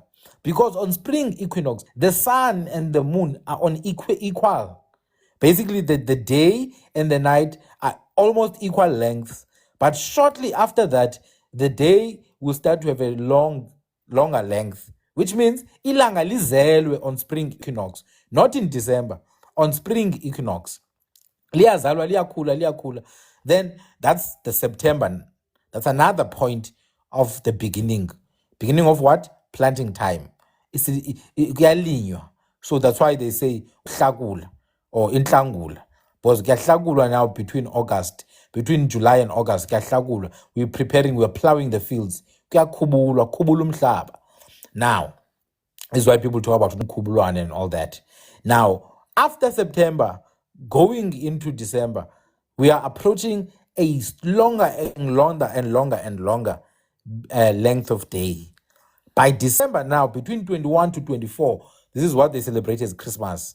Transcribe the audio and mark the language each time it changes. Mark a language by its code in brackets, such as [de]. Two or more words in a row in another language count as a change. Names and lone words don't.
[en] Because on spring equinox, the sun and the moon are on equal. Basically, the day and the night are almost equal length. But shortly after that, the day will start to have a longer length, which means [zu] ilanga lizelwe [en] on spring equinox, not in December, on spring equinox. [zu] Liyazalwa, liyakhula. [en] Then that's the September. That's another point of the beginning. Beginning of what? Planting time. Kuyalinywa. So that's why they say hlakula or inhlangula. Because kuyahlakulwa now between July and August. [zu] Kuyahlakulwa. [en] We're plowing the fields. [zu] Kuyakhubulwa, khubula umhlaba. [en] Now, this is why people talk about Nkubulwane and all that. Now, after September, going into December, we are approaching a longer and longer length of day. By December now, between 21 to 24, this is what they celebrate as Christmas.